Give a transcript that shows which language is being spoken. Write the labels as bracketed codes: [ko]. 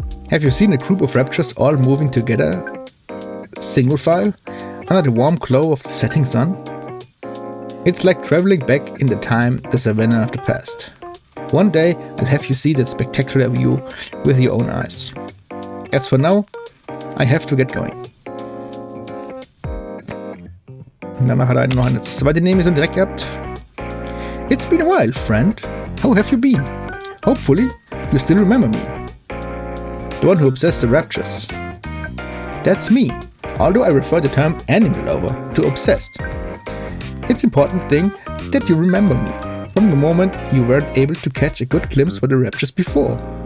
[en] Have you seen a group of raptures all moving together, single file, under the warm glow of the setting sun? It's like traveling back in the savannah of the past. One day, I'll have you see that spectacular view with your own eyes. As for now, I have to get going. [de] Und danach hat er noch eine zweite Nebenmission direkt gehabt. [en] It's been a while, friend. How have you been? Hopefully, you still remember me. The one who obsessed the raptures. That's me, although I refer the term animal lover to obsessed. It's important thing that you remember me from the moment you weren't able to catch a good glimpse of the raptures before.